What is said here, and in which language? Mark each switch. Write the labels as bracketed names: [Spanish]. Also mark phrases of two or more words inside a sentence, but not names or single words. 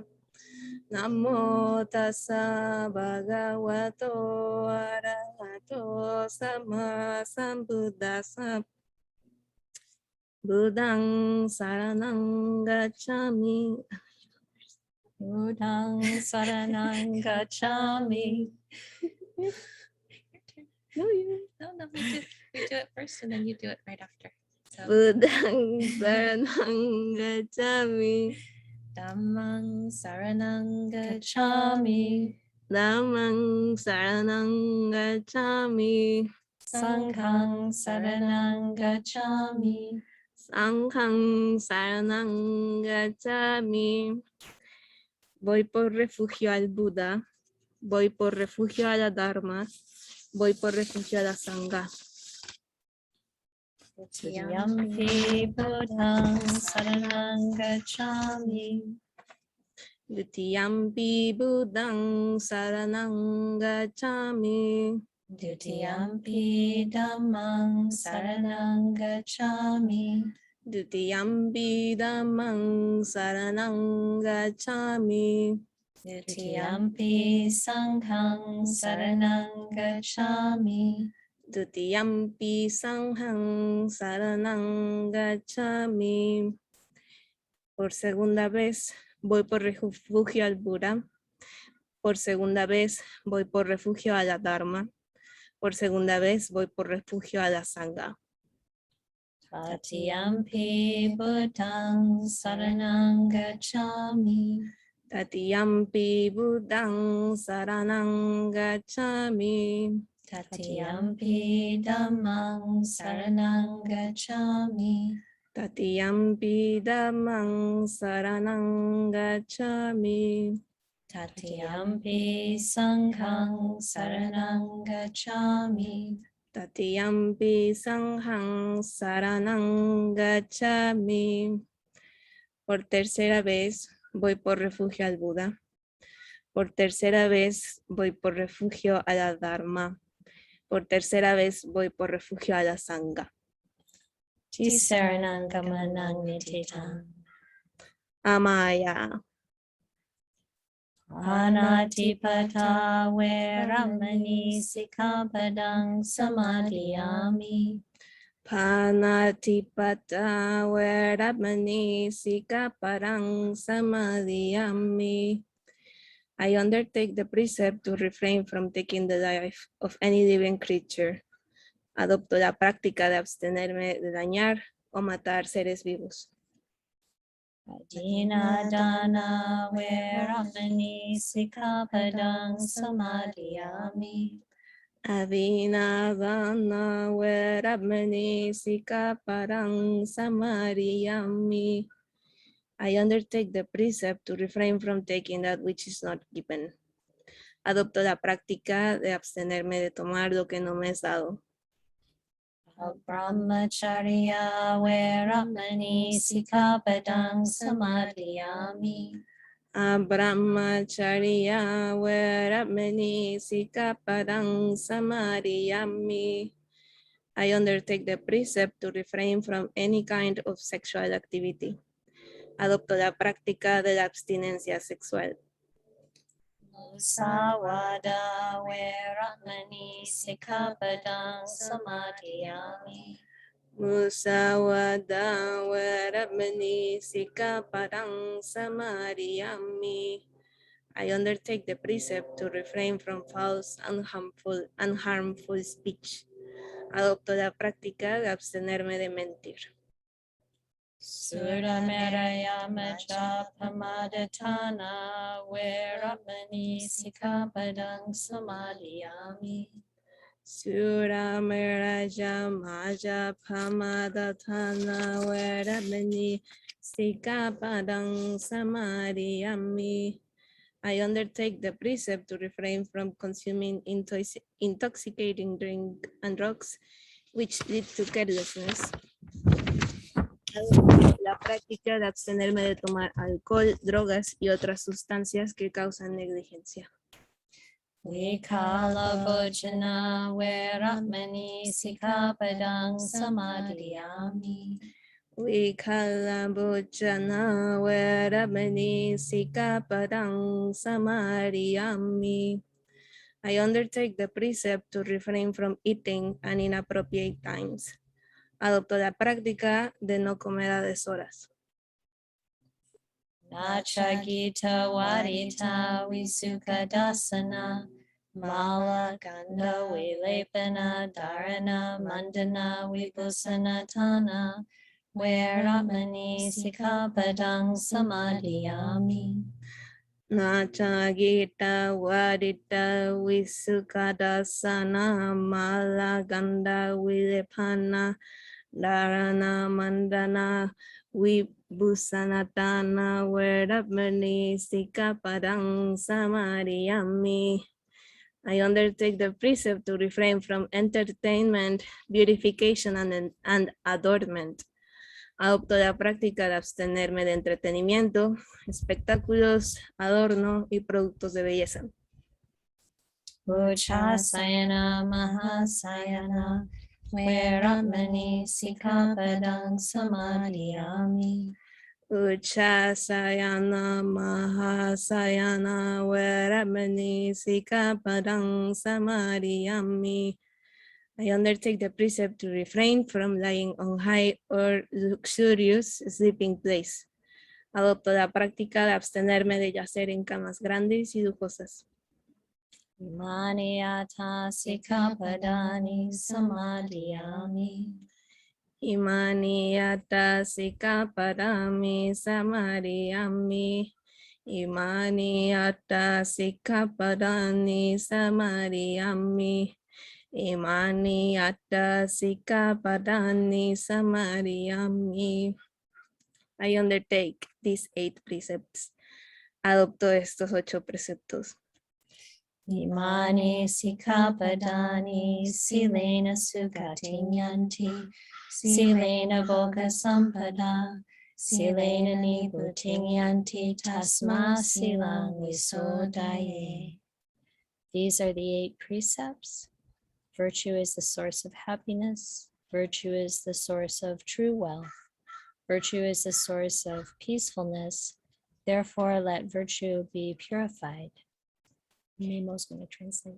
[Pali] Namo tassa bhagavato arahato sama sambuddhassa. Buddhang saranang gacchami. Buddhang saranang gacchami. [English] No, we do it first and then you do it right after. So, [Pali] Buddhang saranang gacchami. Dhammang saranang gacchami. Dhammang saranang gacchami. Sanghang Saranang Gacchami. Sanghang Saranang Gacchami. [Spanish] Voy por refugio al Buda. Voy por refugio a la Dharma. Voy por refugio a la Sangha. [Pali] Yampi Buddhang Saranang Gacchami. Dutiyampi Buddhang Saranang Gacchami. Dutiyampi Dhammang Saranang Gacchami. Dutiyampi Dhammang Saranang Gacchami. Dutiyampi Sanghang Saranang Gacchami. Dutiyampi Sanghang Saranang Gacchami. [Spanish] Por segunda vez voy por refugio al Buda. Por segunda vez voy por refugio a la Dharma. Por segunda vez voy por refugio a la Sangha. [Pali] Tatiyampi Buddhang Saranang Gacchami. Tatiyampi Buddhang Saranang Gacchami. Tatiyampi Dhammang Saranang Gacchami. Tatiyampi Dhammang Saranang Gacchami. Tatiyampi Sanghang Saranang Gacchami. Tatiyampi Sanghang Saranang Gacchami. Por tercera vez voy por refugio al Buda. Por tercera vez voy por refugio a la Dharma. Por tercera vez voy por refugio a la Sangha. Tisaranang Gamanang Nititang. Amaya. Anatipata Veramani Sikkhapadang Samadhiyami. Panatipata Veramani Sikkhapadang Samadhiyami. [English] I undertake the precept to refrain from taking the life of any living creature. [Spanish] Adopto la práctica de abstenerme de dañar o matar seres vivos. [Pali] Adina Dana Veramani Sikkhapadang Samadhiyami. Adinadana Veramani Sikkhapadang Samadhiyami. [English] I undertake the precept to refrain from taking that which is not given. [Spanish] Adopto la práctica de abstenerme de tomar lo que no me es dado. [Pali] Brahmacharya Veramani Sikkhapadang Samadhiyami. Brahmacharya Veramani Sikkhapadang Samadhiyami. [English] I undertake the precept to refrain from any kind of sexual activity. [Spanish] Adopto la práctica de la abstinencia sexual. [Pali] Musawada Veramani Sikkhapadang Samadhiyami. Musawada Veramani Sikkhapadang Samadhiyami. [English] I undertake the precept to refrain from false and harmful speech. [Spanish] Adopto la práctica de abstenerme de mentir. [Pali] Surameraya Macha Pamadatana Veramani Sikkhapadang Samadhiyami. Surameraja Maja Pamadatana Veramani Sikkhapadang Samadhiyami. [English] I undertake the precept to refrain from consuming intoxicating drink and drugs which lead to carelessness. [Spanish] La práctica de abstenerme de tomar alcohol, drogas y otras sustancias que causan negligencia. [Pali] Vikala Bhojana Veramani Sikkhapadang Samadhiyami. Vikala Bhojana Veramani Sikkhapadang Samadhiyami. [English] I undertake the precept to refrain from eating at inappropriate times. [Spanish] Adopto la práctica de no comer a deshoras. [Pali] Nachagita Wadita Visukadasana. Mala Ganda Vilepana Dharana Mandana Vibhusanatana. Veramani Sikkhapadang Samadhiyami. Nacha Gita Wadita Visukadasana Malaganda Vilepana Dharana Mandana Vibhusanatana Vedapmani Sikapadang Samadhiyami. [English] I undertake the precept to refrain from entertainment, beautification, and adornment. [Spanish] Adopto la práctica de abstenerme de entretenimiento, espectáculos, adorno y productos de belleza. [Pali] Uchasayana Mahasayana Veramani Sikapadang Samadhiyami. Uchasayana Mahasayana Veramani Sikapadang Samadhiyami. [English] I undertake the precept to refrain from lying on high or luxurious sleeping place. [Spanish] Adopto la práctica de abstenerme de yacer en camas grandes y lujosas. [Pali] Imaniyata Sikapadani Samadhiyami. Imaniyata Sikapadami Samadhiyami. Imaniyata Sikapadani Samadhiyami. Imaniyata Sikapadani Samadhiyami. [English] I undertake these 8 precepts. [Spanish] Adopto estos 8 preceptos. [Pali] Imani Sikapadani Silena Sukatinyanti Silena Boga Sampada Silena Niputinyanti Tasma Silang Visodaye. [English] These are the 8 precepts. Virtue is the source of happiness. Virtue is the source of true wealth. Virtue is the source of peacefulness. Therefore, let virtue be purified. Memo's going to translate.